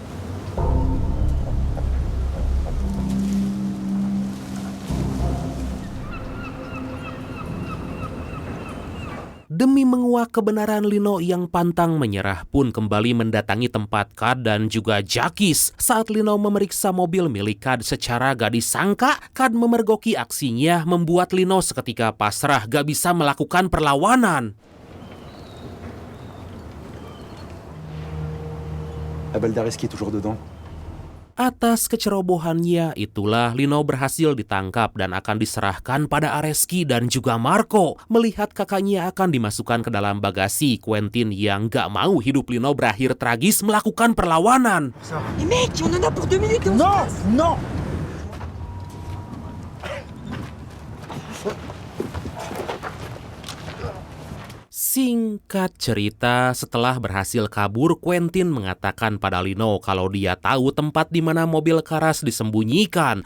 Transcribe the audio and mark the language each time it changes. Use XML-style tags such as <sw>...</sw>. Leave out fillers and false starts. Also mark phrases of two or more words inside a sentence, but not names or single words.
<id>Demi menguak kebenaran, Lino yang pantang menyerah pun kembali mendatangi tempat Kad dan juga Jakis. Saat Lino memeriksa mobil milik Kad secara gak disangka, Kad memergoki aksinya membuat Lino seketika pasrah gak bisa melakukan perlawanan.</id> <fr>La balle d'Areski toujours dedans.</fr> <id>Atas kecerobohannya itulah Lino berhasil ditangkap dan akan diserahkan pada Areski dan juga Marco. Melihat kakaknya akan dimasukkan ke dalam bagasi, Quentin yang gak mau hidup Lino berakhir tragis melakukan perlawanan.</id> <fr>Mais mec, on en a pour 2 minutes et on Non, non.</fr> <id>Singkat cerita, setelah berhasil kabur, Quentin mengatakan pada Lino kalau dia tahu tempat di mana mobil Karas disembunyikan.</id>